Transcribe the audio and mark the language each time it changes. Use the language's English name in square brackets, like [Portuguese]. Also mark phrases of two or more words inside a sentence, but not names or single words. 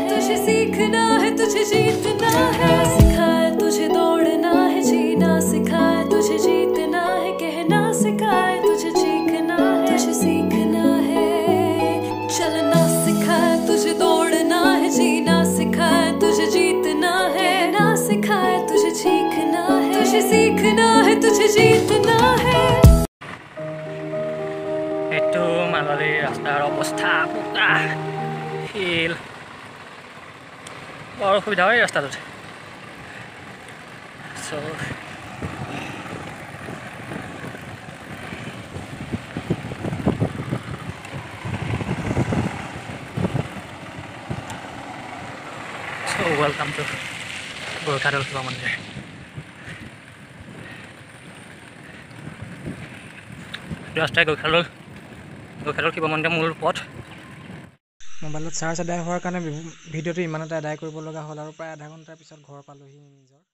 [Hindi] तुझे सीखना है तुझे जीतना है सिखाए तुझे दौड़ना है जीना सिखाए तुझे जीतना है कहना सिखाए तुझे चीखना है तुझे सीखना है चलना सिखाए तुझे दौड़ना है जीना सिखाए तुझे जीतना है ना सिखाए तुझे चीखना है तुझे सीखना है तुझे जीतना है [Assamese] এইটো মাললী ৰাস্তাৰ অৱস্থা বোকা শিল বৰ অসুবিধা হয় ৰাস্তাটোত [English] So welcome to Gorkha Shiva Mandir. [Assamese] ৰাস্তাই Gorkha Shiva Mandir মূল পথ মোবাইলত চাৰ্জ আদায় হোৱাৰ কাৰণে ভিডিঅ'টো ইমানতে আদায় কৰিব লগা হ'ল আৰু প্ৰায় আধা ঘণ্টাৰ পিছত ঘৰ পালোহি নিজৰ